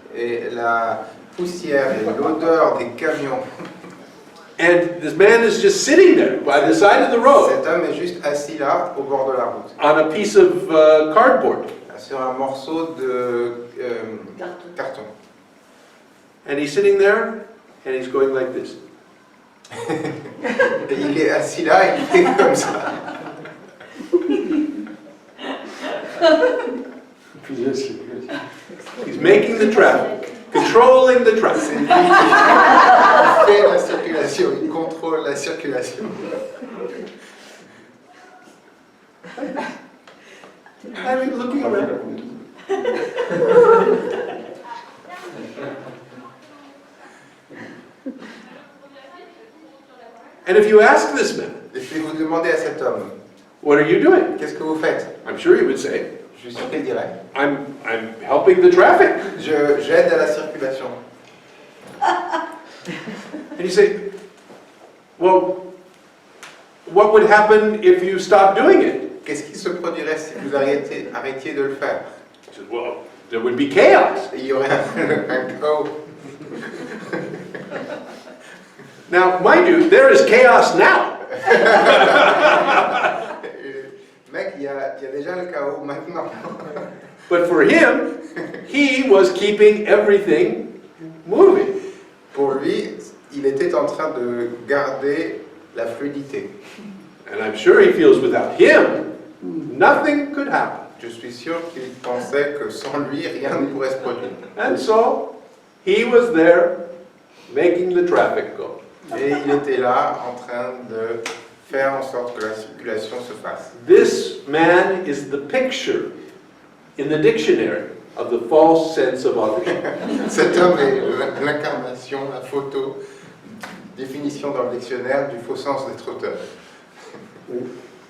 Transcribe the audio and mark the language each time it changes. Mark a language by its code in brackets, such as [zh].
[fr] Et la poussière et l'odeur des camions. [en] And this man is just sitting there by the side of the road [fr] Cet homme est juste assis là, au bord de la route, [en] on a piece of cardboard. [fr] sur un morceau de Carton. carton. [en] And he's sitting there and he's going like this. [fr] Et il est assis là, et il fait comme ça. [en] He's making the traffic, controlling the traffic. [fr] C'est lui qui fait la circulation, il contrôle la circulation. [en] I'm looking around. And if you ask this man, [fr] Et si vous demandez à cet homme, [en] what are you doing? [fr] qu'est-ce que vous faites? [en] I'm sure he would say, [fr] Je suis sûr qu'il dirait, [en] I'm helping the traffic. [fr] j'aide à la circulation. [en] And you say, well, what would happen if you stopped doing it? [fr] Qu'est-ce qui se produirait si vous arrêtiez de le faire? [en] He says, well, there would be chaos. [fr] Il y aurait un chaos. [en] Now, mind you, there is chaos now. [fr] Mec, il y a déjà le chaos maintenant. [en] But for him, he was keeping everything moving. [fr] Pour lui, il était en train de garder la fluidité. [en] And I'm sure he feels without him, nothing could happen. [fr] Je suis sûr qu'il pensait que sans lui, rien ne pourrait se produire. [en] And so, he was there making the traffic go. [fr] Et il était là en train de faire en sorte que la circulation se fasse. [en] This man is the picture in the dictionary of the false sense of authorship. [fr] Cet homme est l'incarnation, la photo, définition dans le dictionnaire du faux sens d'être auteur.